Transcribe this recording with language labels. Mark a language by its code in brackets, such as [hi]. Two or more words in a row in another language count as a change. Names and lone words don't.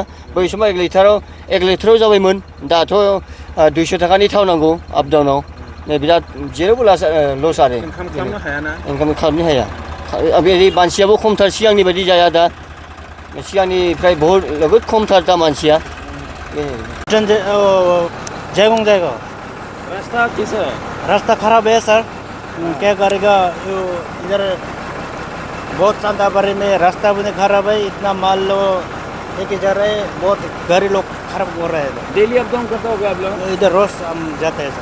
[brx] बै समाव 1 लिटाराव जाबायमोन। दाथ' 200 थाखानि थाव नांगौ आप डाउनाव। बिराद जेरावबो लस आरो इनकाम खालामनो हायाना? इनकाम खालामनो हाया। बे मानसियाबो खमथार, सिगांनि बायदि जाया दा। सिगांनिफ्राय बहुत खमथार दा मानसिया। [hi] जयगोंग जाएगा। रास्ता कैसा है? रास्ता खराब है सर, क्या करेगा। इधर बहुत शांताबारी में रास्ता भी खराब है, इतना माल लो लेके जा रहे हैं, बहुत गाड़ी लोग खराब हो रहे हैं। [en] daily up down [hi] करता होगा आप लोग? इधर रोज हम जाते हैं सर।